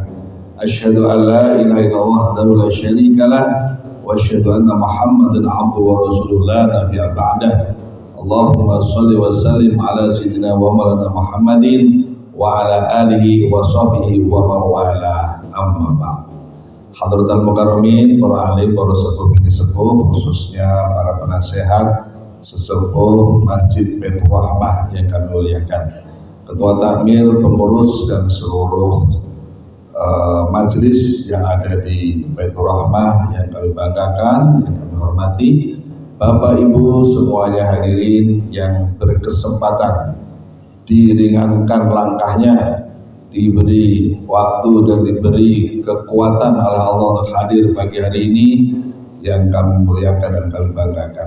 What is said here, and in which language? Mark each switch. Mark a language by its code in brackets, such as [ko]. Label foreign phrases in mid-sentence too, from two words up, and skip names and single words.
[ar] أشهد أن لا إله إلا الله وحده لا شريك له وأشهد أن محمدا عبده ورسوله لا نبي بعده. اللهم صل وسلم على سيدنا ومولانا محمد وعلى آله وصحبه ومن والاه. أما بعد. حضرة المكرمين, [id] para alim, para sepuh, khususnya para penasehat sesepuh Masjid Baitur Rahmah yang kami muliakan, ketua takmir, pengurus dan seluruh majelis yang ada di Baitur Rahmah yang kami banggakan, yang kami hormati, Bapak Ibu semuanya hadirin yang berkesempatan diringankan langkahnya, diberi waktu dan diberi kekuatan oleh Allah untuk hadir pagi hari ini yang kami muliakan dan kami banggakan.